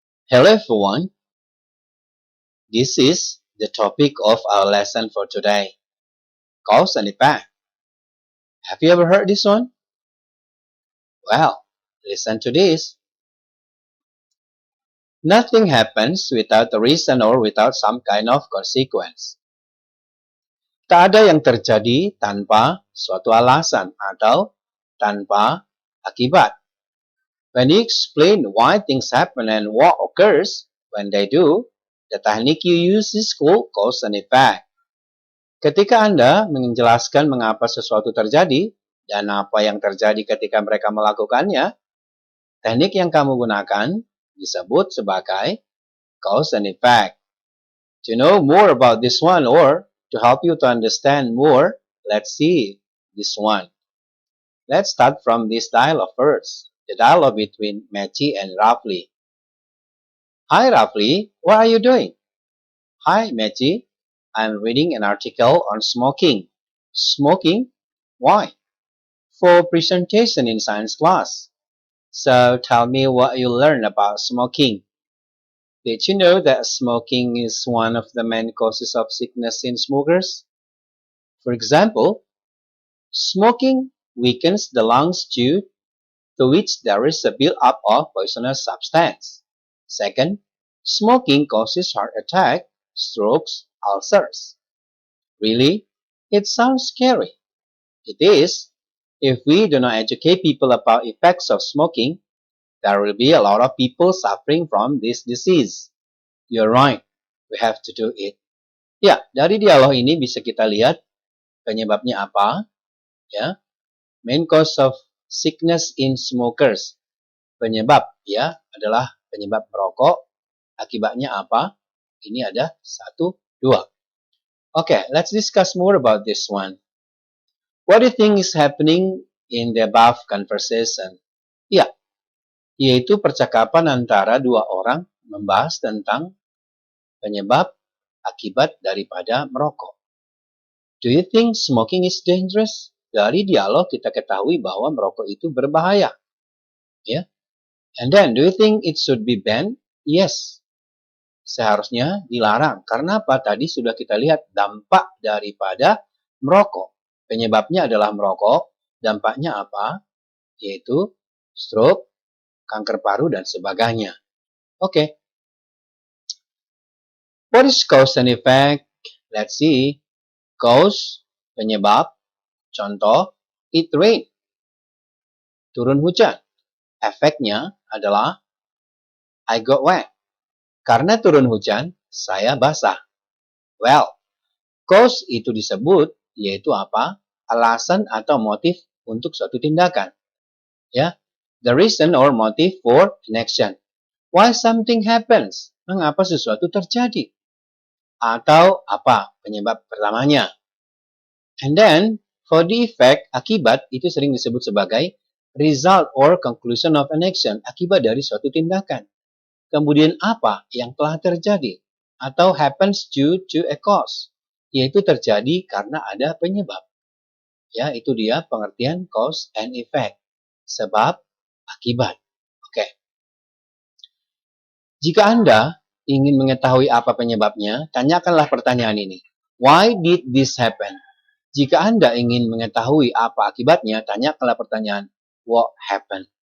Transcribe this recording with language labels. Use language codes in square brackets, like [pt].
[en] Hello everyone, this is the topic of our lesson for today, cause and effect. Have you ever heard this one? Well, listen to this. Nothing happens without a reason or without some kind of consequence. [id] Tak ada yang terjadi tanpa suatu alasan atau tanpa akibat. [en] When you explain why things happen and what occurs when they do, the technique you use is called cause and effect. [id] Ketika Anda menjelaskan mengapa sesuatu terjadi dan apa yang terjadi ketika mereka melakukannya, teknik yang kamu gunakan disebut sebagai cause and effect. [en] To know more about this one or to help you to understand more, let's see this one. Let's start from this dialogue first, the dialogue between Mechi and Rafli. Hi Rafli, what are you doing? Hi Mechi, I'm reading an article on smoking. Smoking? Why? For presentation in science class. So tell me what you learned about smoking. Did you know that smoking is one of the main causes of sickness in smokers? For example, smoking weakens the lungs due to which there is a build-up of poisonous substance. Second, smoking causes heart attack, strokes, ulcers. Really? It sounds scary. It is. If we do not educate people about effects of smoking, there will be a lot of people suffering from this disease. You're right. We have to do it. [id] Ya, dari dialog ini bisa kita lihat penyebabnya apa. [en] Ya, main cause of sickness in smokers. [id] Penyebab ya adalah penyebab merokok. Akibatnya apa? Ini ada 1, 2. [en] Okay, let's discuss more about this one. What do you think is happening in the above conversation? [id] Ya, yaitu percakapan antara dua orang membahas tentang penyebab akibat daripada merokok. [en] Do you think smoking is dangerous? [id] Dari dialog kita ketahui bahwa merokok itu berbahaya. Ya. [en] And then, do you think it should be banned? [id] Yes. Seharusnya dilarang. Karena apa? Tadi sudah kita lihat dampak daripada merokok. Penyebabnya adalah merokok. Dampaknya apa? Yaitu stroke, kanker paru, dan sebagainya. Oke. [en] What is cause and effect? Let's see. Cause, penyebab. Contoh, it rain. [id] Turun hujan. Efeknya adalah [en] I got wet. [id] Karena turun hujan, saya basah. Well, cause itu disebut yaitu apa? Alasan atau motif untuk suatu tindakan. [en] Ya, the reason or motive for an action. Why something happens? [id] Mengapa sesuatu terjadi? Atau apa penyebab pertamanya? [en] And then, for the effect, [id] akibat itu sering disebut sebagai [en] result or conclusion of an action. [id] Akibat dari suatu tindakan. Kemudian apa yang telah terjadi? [en] Atau happens due to a cause. [id] Yaitu terjadi karena ada penyebab. Ya, itu dia pengertian cause and effect. Sebab, akibat. Oke. Jika Anda ingin mengetahui apa penyebabnya, tanyakanlah pertanyaan ini. [en] Why did this happen? [id] Jika Anda ingin mengetahui apa akibatnya, tanyakanlah pertanyaan, [en] what happened?